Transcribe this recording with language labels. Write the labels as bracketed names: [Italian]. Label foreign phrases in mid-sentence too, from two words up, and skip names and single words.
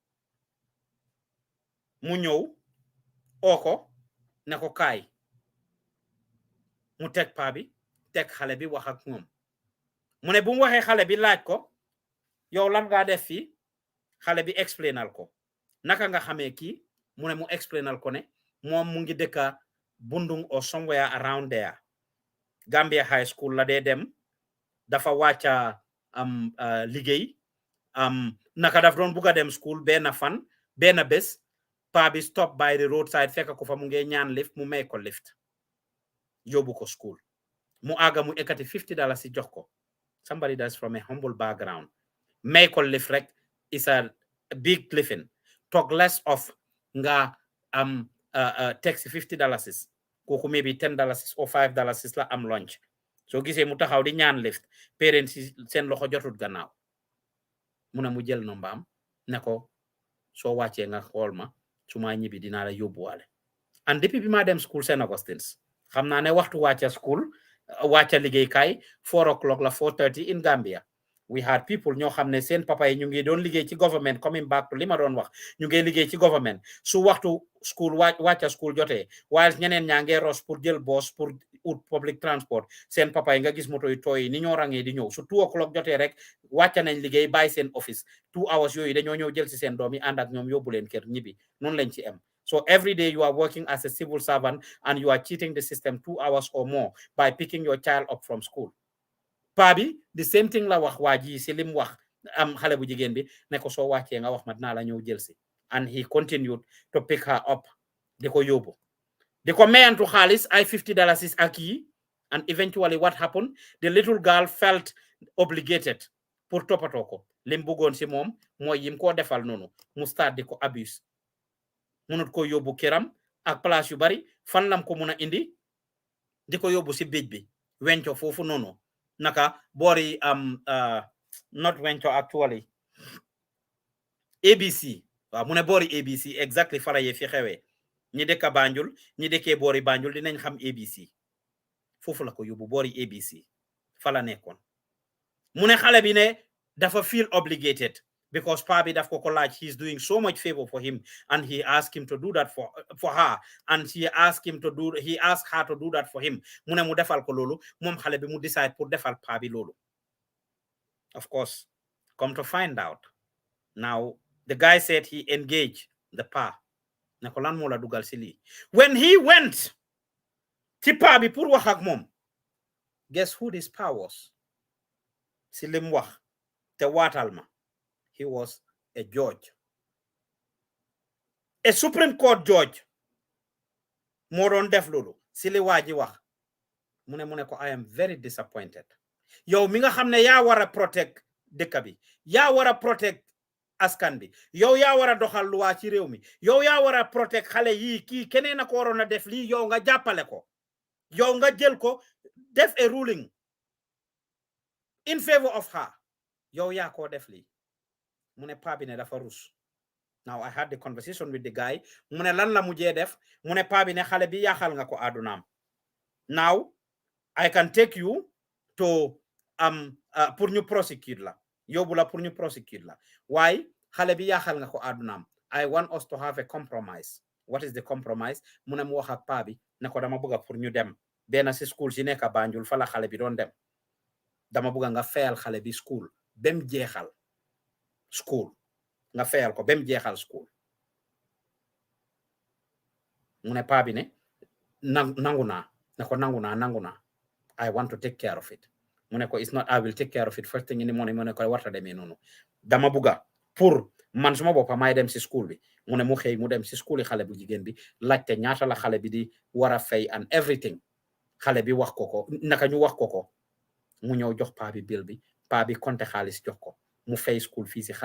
[Wolof] mu ñëw oo ko ne ko kaay mu teg paa bi teg xale bi wax ak moom mu ne bu mu waxee xale bi laaj ko yow lan nga def fii xale bi explainal ko naka nga xamee kii mu ne mu explainal ko ne moom mu ngi dëkka Bundung [English] or somewhere around there [Wolof] Gambia High School la dee dem dafa wàcca liggéey naka daf doon bugga dem school benn fan benn bés paa bi [English] stop by the roadside [Wolof] fekk ko fa mu ngi ñaan lift mu may ko lift yóbbu ko school mu àgga mu ekkati $50 si jox ko [English] somebody that's from a humble background [Wolof] may ko lift rek [English] is a big lifin talk less of [Wolof] nga taxi $50 kooku [English] maybe $10 or $5 [Wolof] la am lunch soo gisee mu taxaw di ñaan lift parents seen loxo jotut gannaaw mu ne mu jël nombaam ne ko soo wàccee nga xool ma su ma ñibbi dinaa la yóbbuwaale and depuis bi ma dem school St. Augustine's xam naa ne waxtu wàcca school wàcca liggéeykaay 4 o'clock la 4:30 [English] in Gambia we had people [Wolof] ñoo xam ne seen papa yi ñu ngi doon liggéey ci government [English] coming back to [Wolof] li ma doon wax ñu ngi liggéey ci government su waxtu school wàcca school jotee while ñeneen ñaa ngee ros pour jël bus pour ut public transport seen papa yi nga gis moto yu tooy ni ñoo rangee di ñëw su 2 o'clock jotee rek wàcca nañ liggéey bàyyi seen office 2 hours yooyu dañoo ñëw jël si seen doom yi ànd ak ñoom yóbbu leen kër ñibbi noonu lañ ci am. [English] So every day you are working as a civil servant and you are cheating the system 2 hours or more by picking your child up from school. [Wolof] Pabi, [English] the same thing [Wolof] la wax waji si lim wax am xale bu jigéen bi ne ko soo wàccee nga wax ma dinaa la ñëw jël si. [English] And he continued to pick her up. [Wolof] Di ko yóbbu. Di ko mayantu xaalis ay $50 ak yi. [English] And eventually what happened? The little girl felt obligated [Wolof] pour toppatoo ko. Lim bëggoon si moom mooy yim koo defal noonu mu start di ko abuse. Munut ko yóbbu këram ak place yu bari fan lam ko muna indi di ko yóbbu si béj bi wenco foofu noonu naka boori not wenco actually ABC waaw mu ne boori ABC exactly fara ye fi xewee ñi dëkka Banjul ñi dëkkee boori Banjul dinañ xam ABC foofu la ko yóbbu boori ABC fa la nekkoon mu ne xale bi ne dafa [English] feel obligated because [Wolof] Pabi daf ko laaj [English] he's doing so much favor for him and he asked him to do that for her and he asked her to do that for him [Wolof] mu ne mu defal ko loolu moom xale bi mu decide pour defal Pabi loolu. [English] Of course, come to find out now the guy said he engaged the pa [Wolof] ne ko lan moo la dugal si lii [English] when he went [Wolof] ci Pabi pour wax ak moom [English] guess who this pa was [Wolof] si lim wax te waatal ma. [English] He was a judge. A Supreme Court judge. [Wolof] Moron def lolu. Sili waji wax. Mune ko [English] I am very disappointed. [Wolof] Yow mi nga xamne ya wara protect dëkk bi. Ya wara protect askan bi. Yow ya wara doxal loi ci réew mi. Yow ya wara protect xale yi ki keneen na ko warona def li yow nga jàppale ko. Yow nga jël ko def [English] a ruling in favor of her. [Wolof] Yow ya ko def li. Mune Pabi ne dafa rus. [English] Now I had the conversation with the guy. [Wolof] Mune lan la mujjee def. Mune Pabi ne xale bi yaxal nga ko adunam. [English] Now I can take you to [Wolof] pour ñu prosecute la. Yóbbu la pour ñu prosecute la. [English] Why? [Wolof] Xale bi yaxal nga ko adunam. [English] I want us to have a compromise. What is the compromise? [Wolof] Mune mu wax ak Pabi ne ko dama bëgg pour ñu dem. Benn si school si nekk Banjul fa la xale bi doon dem. Dama bëgg nga fayal xale bi school. Bem jeexal. School nga fayal ko bem jeexal school mu ne Pabi ne nanguna [English] I want to take care of it [Wolof] mu ne ko [English] it's not I will take care of it first thing in the morning [Wolof] mu ne ko warta demee noonu dama buga pour man suma boppa may dem si school bi mu ne mu xëy mu dem si school yi xale bu jigéen bi laajte ñaata la xale bi di war a fay [English] and everything [Wolof] xale bi wax ko naka ñu wax ko mu ñëw jox Pabi bill bi Pabi compté xaalis jox ko mu fay [English] school fees [Wolof] si